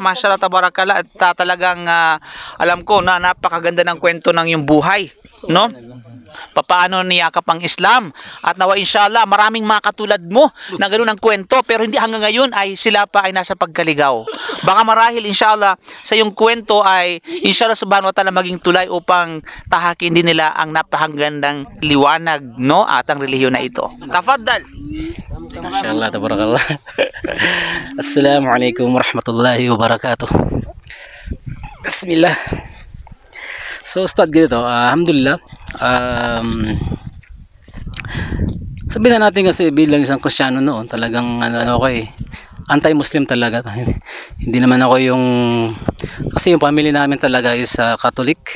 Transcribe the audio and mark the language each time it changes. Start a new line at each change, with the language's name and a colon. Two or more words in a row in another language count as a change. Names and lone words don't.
Arabic: ما شاء الله تبارك الله
Filipino: at talagang alam ko na napakaganda ng kwento ng iyong buhay, no? Papaano niyakap ang Islam at nawa inshallah maraming mga katulad mo na ganoon ang kwento pero hindi hanggang ngayon ay sila pa ay nasa pagkaligaw. Baka marahil inshallah sa iyong kwento ay
Arabic: إن شاء الله سبحانه وتعالى
Filipino: maging tulay upang tahakin din nila ang napakagandang liwanag no at ang relihiyon na ito. Tafaddal.
Arabic: ما شاء الله تبارك الله. السلام عليكم ورحمة الله وبركاته. Bismillah.
Filipino: So Ustad ganito, alhamdulillah. Sabihin na natin kasi bilang isang Kristiyano noon, talagang ako anti-Muslim talaga. Hindi naman ako yung kasi yung family namin talaga
English: is Catholic.